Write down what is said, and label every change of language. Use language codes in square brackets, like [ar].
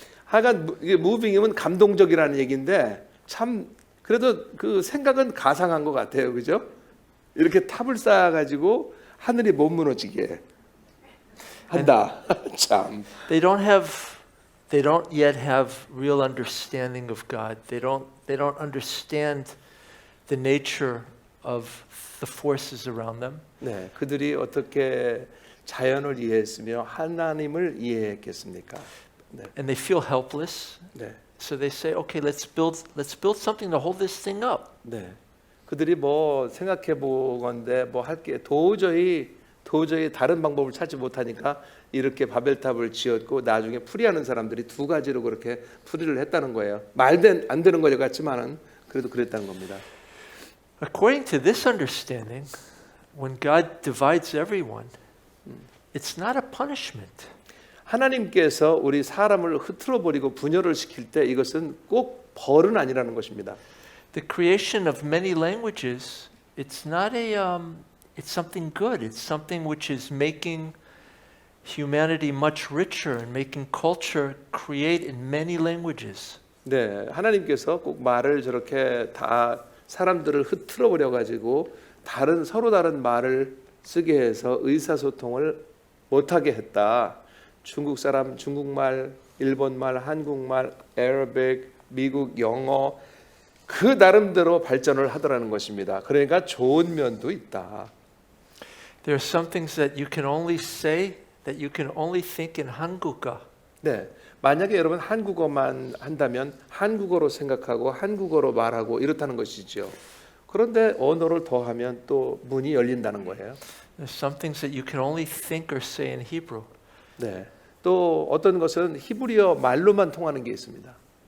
[ko] 하여간 이게 moving이면 감동적이라는 얘기인데 참 그래도 그 생각은 가상한 것 같아요, 그죠? 이렇게 탑을 쌓아가지고 하늘이 못 무너지게 한다. 참. [en] They don't yet have real understanding of God. They don't understand the nature of the forces around them. [ko] 네, 그들이 어떻게 자연을 이해했으며 하나님을 이해했겠습니까? 네. [en] And they feel helpless. [ko] 네. [en] So they say, okay, let's build something to hold this thing up. [ko] 네. 그들이 뭐 생각해 보건데 뭐 할 게 도저히 다른 방법을 찾지 못하니까 이렇게 바벨탑을 지었고 나중에 풀이하는 사람들이 두 가지로 그렇게 풀이를 했다는 거예요. 말도 안 되는 것 같지만은 그래도 그랬다는 겁니다. [en] According to this understanding, when God divides everyone, it's not a punishment. [ko] 하나님께서 우리 사람을 흐트러 버리고 분열을 시킬 때 이것은 꼭 벌은 아니라는 것입니다. [en] The creation of many languages, it's not it's something good. It's something which is making humanity much richer and making culture create in many languages. [ko] 네, 하나님께서 꼭 말을 저렇게 다 사람들을 흐트러 버려 가지고 서로 다른 말을 쓰게 해서 의사소통을 못하게 했다. 중국 사람 중국말, 일본말, 한국말, 아라빅, 미국 영어 그 나름대로 발전을 하더라는 것입니다. 그러니까 좋은 면도 있다. [en] There are some things that you can only say, that you can only think in 한국어. [ko] 네, 만약에 여러분 한국어만 한다면 한국어로 생각하고 한국어로 말하고 이렇다는 것이죠. 그런데 언어를 더하면 또 문이 열린다는 거예요. [en] There's some things that you can only think or say in Hebrew. [ko] 네, 또 어떤 것은 히브리어 말로만 통하는 게 있습니다.